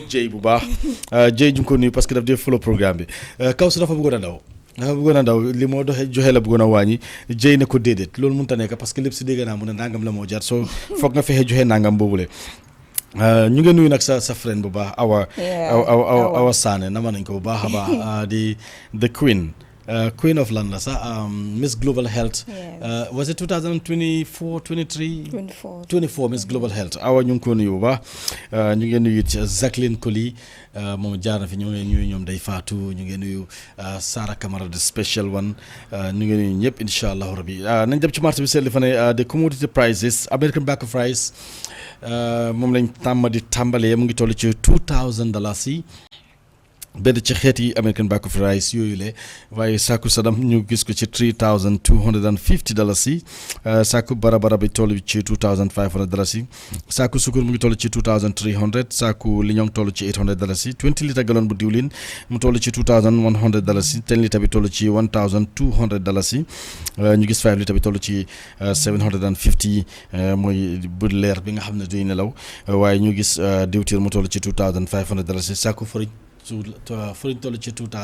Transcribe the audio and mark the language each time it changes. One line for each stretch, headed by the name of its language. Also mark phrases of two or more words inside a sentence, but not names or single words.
Wolof: Jey bu baax Jey ju ngi ko nuyu
French: parce que
Wolof: daf dee follow programme bi Kawsu dafa bëggoon a daw li moo doxee joxe la bëggoon a wàññi Jey ne ko déedéet loolu mënut a nekk
French: parce que
Wolof: lépp si dégg naa mu ne nangam la moo jar soo foog nga fexe joxe nangam boobule ñu ngi nuyu nag sa friend bu baax Awa Saane nama nañ ko bu baax a baax di
English: the queen Queen of Land
Wolof: la sax Miss Global Health.
English: Yes. Was it 2024 23. 24.
Wolof: 24 Miss Global Health awa ñu ngi ko nuyu bu baax ñu ngi nuyu Jacqueline Koli moom jaar na fi ñu ngi nuyu ñoom day faatu ñu ngi nuyu Sarah Camara
English: the special one
Wolof: ñu ngi nuyu ñëpp
Arabic: إن شاء الله ربي
Wolof: nañ dem ci marché bi seetlu fa ne
English: the commodity prices American bacon fries
Wolof: moom lañ tàmbalee mu ngi toll ci $2,000 yi. benn ci xeeti
English: American bacon fries
Wolof: yooyu le waaye saaku sadam ñu gis ko ci $3,250 yi saaku barabara bi toll ci $2,500 yi saaku sukur mu ngi toll ci $2,300 saaku liñoŋ toll ci $800 yi 20 litre gallon bu diwlin mu toll ci $2,100 yi 10 litre bi toll ci $1,200 yi ñu gis 5 litre bi toll ci $750 mooy bu leer bi nga xam ne duy nelaw waaye ñu gis diwtiir mu toll ci $2,500 yi saaku fariñ toll ci